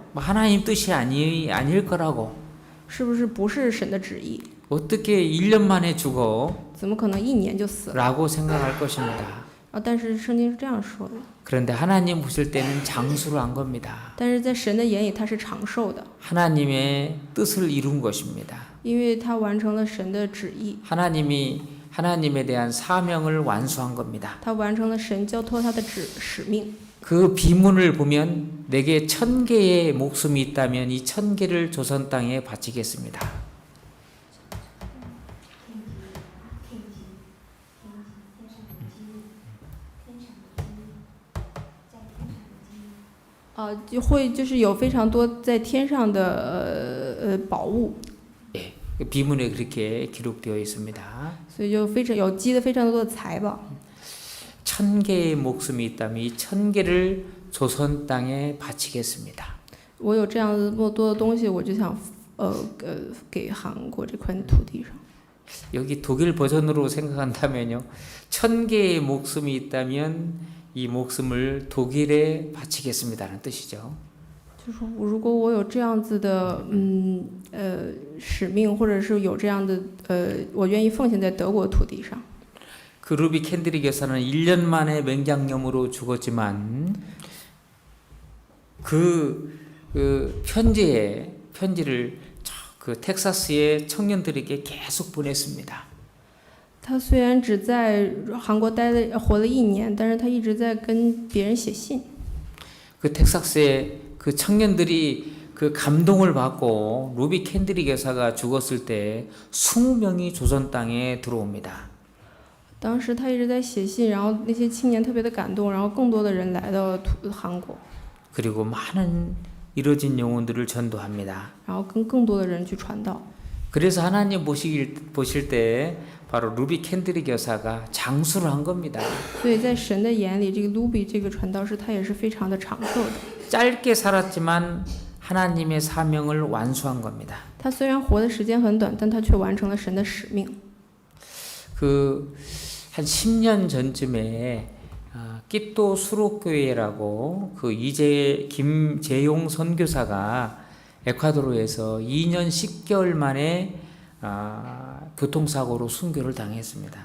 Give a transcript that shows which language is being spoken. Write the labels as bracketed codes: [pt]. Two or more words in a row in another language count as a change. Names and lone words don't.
[ko] 하나님 뜻이 아닐 거라고. [zh] 是不是神的旨意？ [ko] 어떻게 1년 만에 죽어? [zh] 怎么可能1年就死了？ [ko] 라고 생각할 것입니다. [zh] 但是圣经是这样说的。 [ko] 그런데 하나님 보실 때는 장수를 한 겁니다. [zh] 但是在神的眼里，他是长寿的， [ko] 하나님의 뜻을 이룬 것입니다. [zh] 因为他完成了神的旨意， [ko] 하나님에 대한 사명을 완수한 겁니다. [zh] 他完成了神交托他的使命。 [ko] 그 비문을 보면 내게 1000개의 목숨이 있다면 이 1000개를 조선 땅에 바치겠습니다. [zh] 就是有非常多在天上的宝物。 [ko] 예, 비문에 그렇게 기록되어 있습니다. [zh] 所以就有积的非常多的财宝。 [ko] 1000개의 목숨이 있다면 이 1000개를 조선 땅에 바치겠습니다. [zh] 我有这样子那么多的东西，我就想给韩国这块土地上。 [ko] 여기 독일 버전으로 생각한다면요. 1000개의 목숨이 있다면 이 목숨을 독일에 바치겠습니다는 뜻이죠. [zh] 就是如果我有这样子的使命，或者是有这样的我愿意奉献在德国土地上。 [ko] 그 루비 캔드릭 여사는 1년 만에 맹장염으로 죽었지만 그 편지를 그 그 텍사스의 청년들에게 계속 보냈습니다. [zh] 他虽然只在韩国活了1年，但是他一直在跟别人写信。 [ko] 그 텍사스의 그 청년들이 그 감동을 받고 루비 캔드릭 여사가 죽었을 때 20명이 조선 땅에 들어옵니다. [zh] 当时他一直在写信，然后那些青年特别的感动，然后更多的人来到韩国， [ko] 그리고 많은 이뤄진 영혼들을 전도합니다. [zh] 然后跟更多的人去传道。 [ko] 그래서 하나님 보실 때 바로 루비 캔드릭 여사가 장수를 한 겁니다. [zh] 所以在神的眼里，这个 Luby 这个传道士他也是非常的长寿的。 [ko] 짧게 살았지만 하나님의 사명을 완수한 겁니다. [zh] 他虽然活的时间很短，但他却完成了神的使命。 [ko] 그 한 10년 전쯤에 끼또 수록교회라고 그 김재용 선교사가 에콰도르에서 2년 10개월 만에 교통사고로 순교를 당했습니다.